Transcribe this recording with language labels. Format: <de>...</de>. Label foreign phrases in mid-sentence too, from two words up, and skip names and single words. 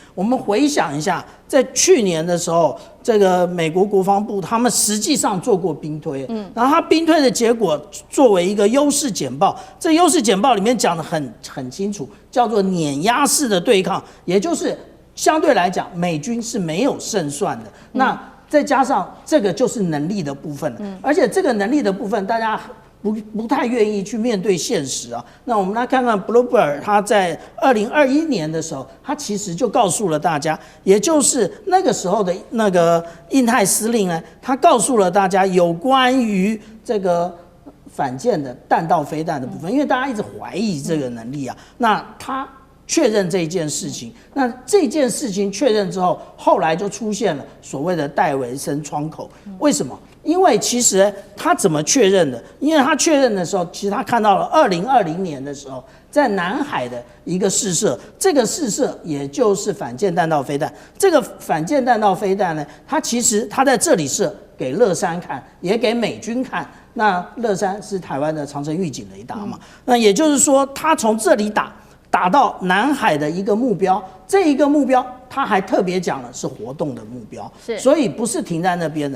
<zh>我們回想一下，在去年的時候，這個美國國防部他們實際上做過兵推，然後他兵推的結果作為一個優勢簡報，這優勢簡報裡面講得很清楚，叫做碾壓式的對抗，也就是相對來講，美軍是沒有勝算的。那再加上這個就是能力的部分，而且這個能力的部分，大家不太願意去面對現實啊。那我们來看看 Bloomberg 他在2021年的時候，他其實就告訴了大家，也就是那個時候的那個印太司令呢，他告訴了大家有關於這個反艦的彈道飛彈的部分，因為大家一直懷疑這個能力啊，那他確認這件事情，那這件事情確認之後，後來就出現了所謂的戴維森窗口。為什麼？因為其實他怎麼確認的？因為他確認的時候，其實他看到了2020年的時候，在南海的一個試射，這個試射也就是反艦彈道飛彈。這個反艦彈道飛彈呢，它其實它在這裡射給樂山看，也給美軍看。那樂山是台灣的長程預警雷達嘛？那也就是說，他從這裡打到南海的一個目標，這一個目標他還特別講了是活動的目標，所以不是停在那邊的。</zh>